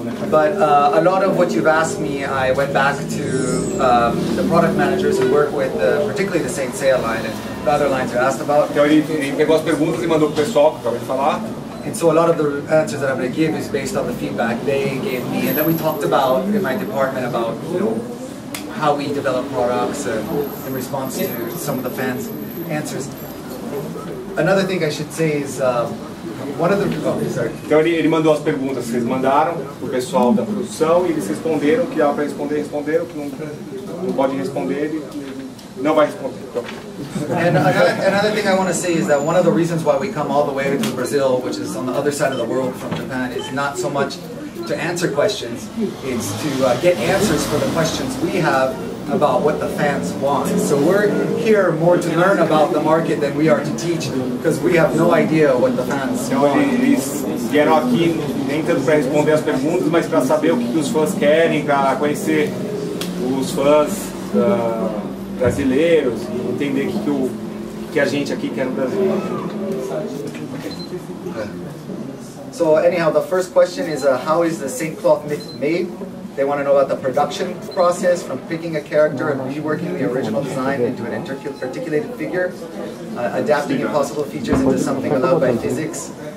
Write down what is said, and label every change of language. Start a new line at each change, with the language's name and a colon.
English: But a lot of what you've asked me, I went back to the product managers who work with particularly the Saint Seiya line and the other lines you asked about.
Portuguese: Então ele pegou as perguntas e mandou pro pessoal que acabei de falar.
English: And so a lot of the answers that I'm going to give is based on the feedback they gave me, and then we talked about in my department about how we develop products in response to some of the fans' answers. Another thing I should say is one of the
Portuguese: Então ele mandou as perguntas que vocês mandaram pro pessoal da produção e eles responderam que dava para responder, responderam que não pode responder e não vai responder.
English: And another thing I want to say is that one of the reasons why we come all the way to Brazil, which is on the other side of the world from Japan, is not so much to answer questions, it's to get answers for the questions we have about what the fans want. So we're here more to learn about the market than we are to teach, because we have no idea what the fans want.
Portuguese: Eles vieram aqui nem tanto para responder as perguntas, mas para saber o que os fãs querem, para conhecer os fãs brasileiros e entender o que a gente aqui quer no Brasil.
English: So anyhow, the first question is how is the Saint Cloth myth made? They want to know about the production process from picking a character and reworking the original design into an articulated figure, adapting impossible features into something allowed by physics.